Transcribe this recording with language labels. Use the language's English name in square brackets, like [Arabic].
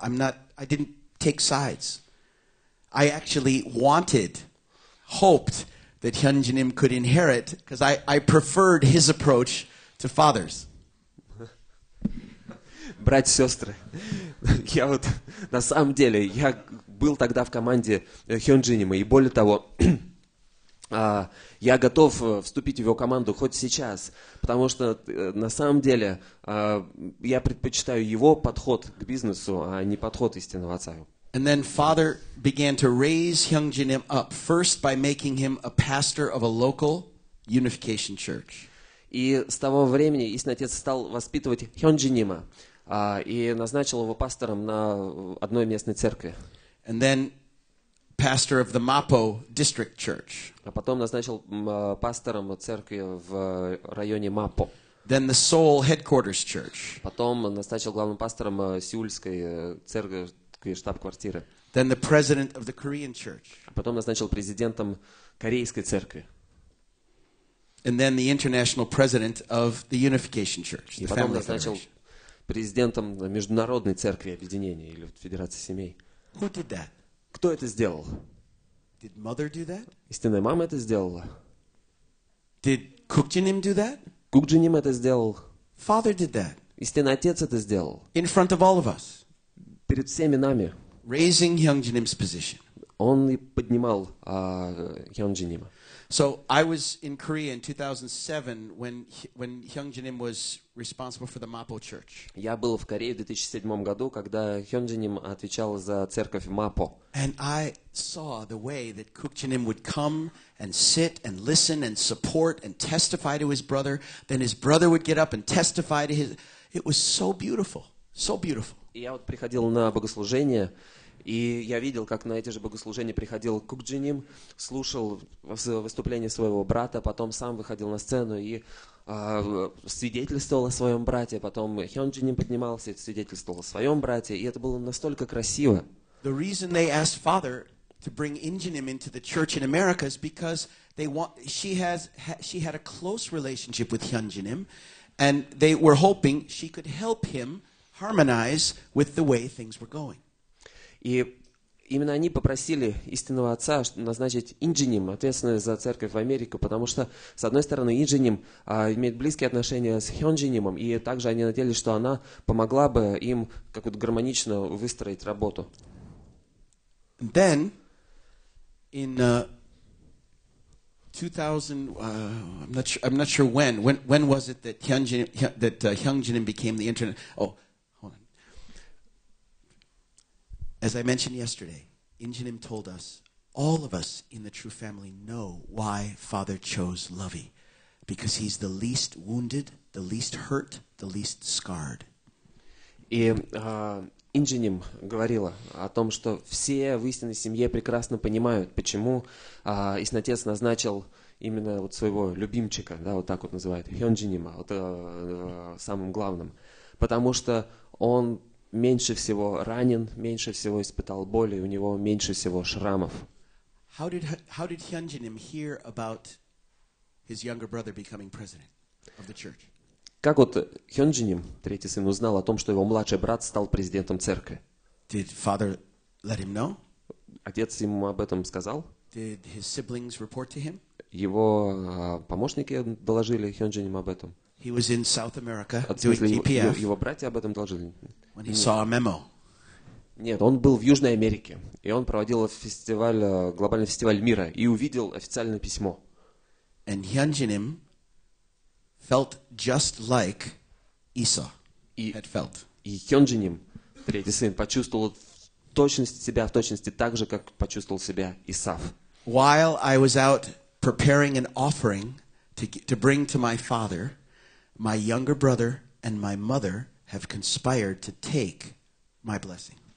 [English] I didn't take sides. I actually hoped that Hyunjinim could inherit, because I preferred his approach to fathers. [Russian] Братья и сестры, я вот на самом деле, я был тогда в команде Хёнджинима, и более того, я готов вступить в его команду хоть сейчас, потому что на самом деле я предпочитаю его подход к бизнесу, а не подход истинного отца. [English] And then Father began to raise Hyunjinim up, first by making him a pastor of a local unification church. [Russian] И с того времени истинный отец стал воспитывать Хёнджинима и назначил его пастором на одной местной церкви. [English] And then pastor of the Mapo district church. [Russian] А потом назначил пастором церкви в районе Мапо. [English] Then the Seoul headquarters church. [Russian] Потом назначил главным пастором сеульской церкви, штаб-квартиры. [English] Then the president of the Korean church. [Russian] А потом назначил президентом корейской церкви. [English] And then the international president of the Unification Church. [Russian] И потом назначил президентом Международной церкви объединения или Федерации семей. [English] Who did that? [Russian] Кто это сделал? [English] Did mother do that? [Russian] Истинная мама это сделала. [English] Did Kukjinim do that? [Russian] Кукджиним это сделал. [English] Father did that. [Russian] Истинный отец это сделал. [English] In front of all of us. [Russian] Перед всеми нами. [English] Raising Hyunjinim's position. [Russian] Он и поднимал Хёнджинима. [English] So I was in Korea in 2007 when Hyunjinim was responsible for the Mapo Church. [Russian] Я был в Корее в 2007 году, когда Hyunjinim отвечал за церковь Мапо. [English] And I saw the way that Kukjinim would come and sit and listen and support and testify to his brother. Then his brother would get up and testify to his... It was so beautiful, so beautiful. [Russian] И я вот приходил на богослужение, и я видел, как на эти же богослужения приходил Кукджиним, слушал выступление своего брата, потом сам выходил на сцену и свидетельствовал о своем брате, потом Hyunjinim поднимался и свидетельствовал о своем брате, и это было настолько красиво. [English] The reason they asked Father to bring Injinim into the church in America is because she had a close relationship with Hyunjinim, and they were hoping she could help him harmonize with the way things were going. [Russian] И именно они попросили истинного отца назначить Инджиним, ответственного за церковь в Америку, потому что, с одной стороны, Инджиним имеет близкие отношения с Hyunjiнимом, и также они надеялись, что она помогла бы им как-то гармонично выстроить работу. [English] Then, in 2000, I'm not sure when was it that Hyunjinim became the internet? Oh, hold on. As I mentioned yesterday, Injinim told us, all of us in the True Family know why Father chose Lovey, because he's the least wounded, the least hurt, the least scarred. [Russian] И Инджиним говорила о том, что все в истинной семье прекрасно понимают, почему истинный-отец назначил именно вот своего любимчика, да, вот так вот называют, Hyunjiнима, вот, самым главным, потому что он меньше всего ранен, меньше всего испытал боли, у него меньше всего шрамов. [English] How did Hyunjinim hear about his younger brother becoming president of the church? [Russian] Как вот Hyunjinim, третий сын, узнал о том, что его младший брат стал президентом церкви? [English] Did Father let him know? [Russian] Отец ему об этом сказал? [English] Did his siblings report to him? [Russian] Его помощники доложили Hyunjinim об этом? [English] He was in South America [Russian] В [English] doing [Russian] смысле, [English] GPF [Russian] его братья об этом доложили? [English] when he saw a memo. [Russian] Нет, он был в Южной Америке, и он проводил фестиваль, глобальный фестиваль мира, и увидел официальное письмо. [English] And Hyunjinim felt just like Esau had felt. [Russian] И Hyunjinim, третий сын, почувствовал в точности так же, как почувствовал себя Исав. [English] While I was out preparing an offering to bring to my father, my younger brother and my mother have conspired to take my blessing.